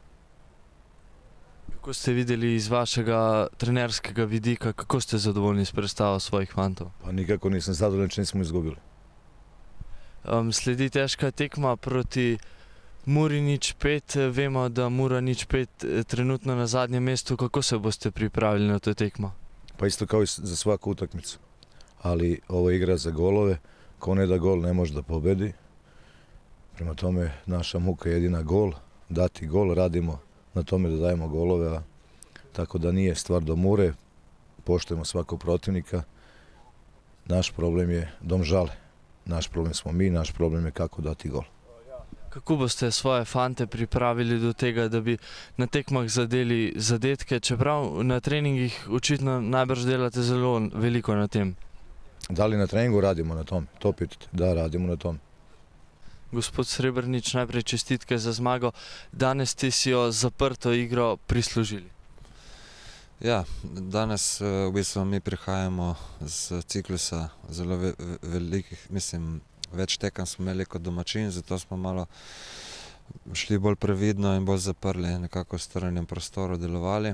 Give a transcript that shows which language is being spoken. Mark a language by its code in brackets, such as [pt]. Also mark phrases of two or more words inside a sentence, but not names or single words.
[sl] Kako ste videli iz vašega trenerskega vidika, kako ste zadovoljni s predstavo svojih fantov? [sr] Pa nikako nisam zadovoljan, če nismo izgubili. [sl] Sledi težka tekma proti Muri 0-5. Vemo, da Mura 0-5 trenutno na zadnjem mestu. Kako se boste pripravili na to tekmo? [sr] Pa isto kao i za svaku utakmicu. Ali ovo je igra za golove. Ko ne da gol, ne može da pobedi. Prema tome, naša muka je jedina gol. Dati gol, radimo na tome da dajemo golove. Tako da nije stvar do Mure. Poštujemo svakog protivnika. Naš problem je Domžale. Naš problem smo mi, naš problem je kako dati gol. [sl] Kako boste svoje fante pripravili do tega, da bi na tekmah zadeli zadetke, čeprav na treningih očitno najbrž delate zelo veliko na tem? [sr] Da li na treningu radimo na tom? To pitate. Da, radimo na tom. [sl] Gospod Srebrnič, najprej čestitke za zmago. Danes ste si jo zaprto igro prislužili. Ja, danes v bistvu mi prihajamo z ciklusa zelo velikih, mislim, več tekem smo imeli kot domačin, zato smo malo šli bolj previdno in bolj zaprli, nekako v strnjenem prostoru delovali.